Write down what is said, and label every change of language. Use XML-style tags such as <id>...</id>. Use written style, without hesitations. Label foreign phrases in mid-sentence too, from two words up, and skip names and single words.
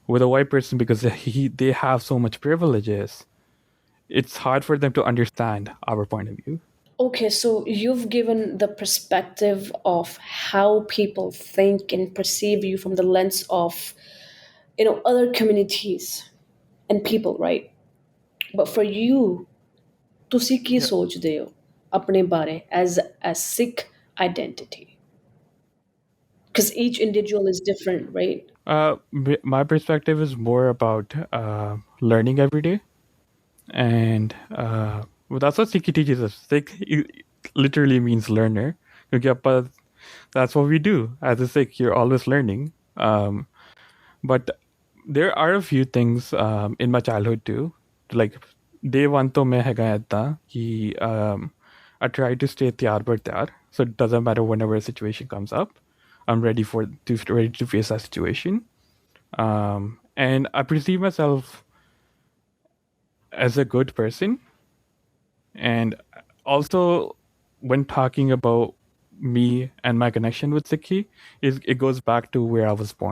<en>With a white person, because they have so much privileges, it's hard for them to understand our point of view. Okay, so you've given the perspective of how people think and perceive you from the lens of, other communities and people, right? But for you,</en> <pa>ਤੁਸੀਂ ਕੀ</pa> <en>Yeah.</en> <pa>ਸੋਚਦੇ ਹੋ ਆਪਣੇ ਬਾਰੇ</pa> <en>as a Sikh identity? Because each individual is different, right? My perspective is more about learning every day, and well, that's what Sikh teaches us. Sikh literally means learner. Okay, but that's what we do as a Sikh. You're always learning. But there are a few things in my childhood too. Like day one, to</en> <pa>ਮੈਂ ਹੈਗਾ ਐਦਾਂ ਕਿ</pa> <en>I try to stay</en> <pa>ਤਿਆਰ ਬਰ ਤਿਆਰ.</pa> <en>So it doesn't matter whenever a situation comes up, I'm ready to face that situation. And I perceive myself as a good person. And also, when talking about me and my connection with Sikhi, it goes back to where I was born.</en>